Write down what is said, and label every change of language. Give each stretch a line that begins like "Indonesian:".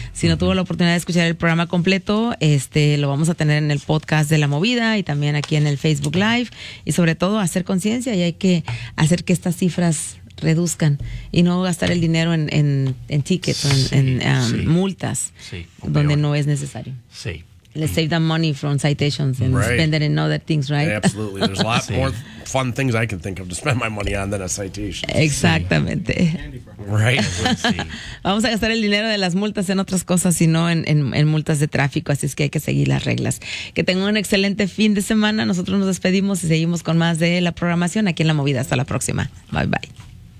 Spanish: Si no tuvo la oportunidad de escuchar el programa completo, lo vamos a tener en el podcast de La Movida y también aquí en el Facebook Live, y sobre todo hacer conciencia, y hay que hacer que estas cifras reduzcan y no gastar el dinero en tickets, multas, donde no es necesario. Sí.
English: Let's save that money from citations and spend it in other things, right? Absolutely. There's a lot more fun things I can think of to spend my money on than a citation.
Spanish: Exactamente.
English: Right.
Spanish: Vamos a gastar el dinero de las multas en otras cosas y no en multas de tráfico, así es que hay que seguir las reglas. Que tengan un excelente fin de semana. Nosotros nos despedimos y seguimos con más de la programación aquí en La Movida. Hasta la próxima. Bye, bye.